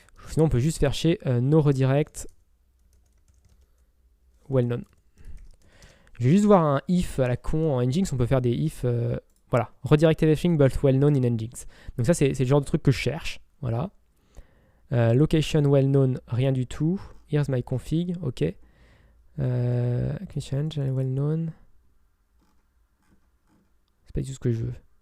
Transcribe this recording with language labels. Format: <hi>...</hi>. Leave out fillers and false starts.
<fr>Sinon, on peut juste faire chez no redirect well known. Je vais juste voir un if à la con en Nginx. On peut faire des if. Voilà.</fr> <en>Redirect everything but well known in Nginx.</en> <fr>Donc ça, c'est le genre de truc que je cherche. Voilà. Location well known, rien du tout.</fr> <en>Here's my config. Ok. Change well known.</en> <fr>C'est pas du tout ce que je veux.</fr>